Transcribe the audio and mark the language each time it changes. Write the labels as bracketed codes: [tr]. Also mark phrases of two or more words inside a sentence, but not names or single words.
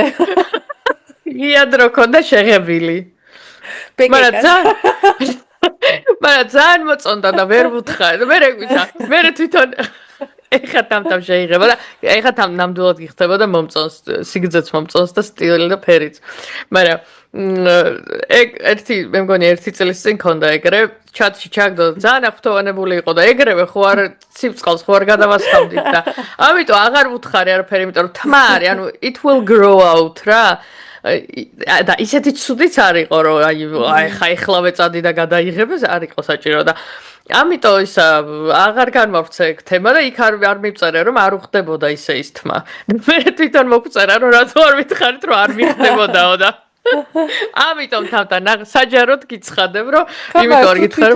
[ka] იადრო ქონდა შეღებილი მაგრამ ძალიან მოწონდა და ვერ ვუთხარი მე რეგვიცა მე თვითონ ეხა თამთავ შეიღება და ეხა თამ ნამდვილად გიხდება და მომწონს სიგრძეც მომწონს და სტილი და ფერიც მაგრამ ეგ მე მგონი ერთი წლის წინ ქონდა ეგრე ჩატში ჩაგდო ძალიან აღფრთოვანებული იყო და ეგრევე ხო არ ციფწყალს ხო არ გადავასხამდით და ამიტომ აღარ ვუთხარი არაფერი იმიტომ რომ თმა არის ანუ [en] it will grow out [ka] რა და ისეთი ცუდიც არ იყო რომ აი ეხლავე წადი და გადაიღებს არ იყო საჭირო და ამიტომ ისა აღარ განმავრცე ეგ თემა და იქ არ მივწერე რომ არ უხდებოდა ისე ის თმა მე თვითონ მოგწერა რომ რატო არ მითხარით რომ არ მიხდებოდაო და ამიტომ თავთან საჯაროდ გიცხადებ რომ იმიტომ არ გითხარ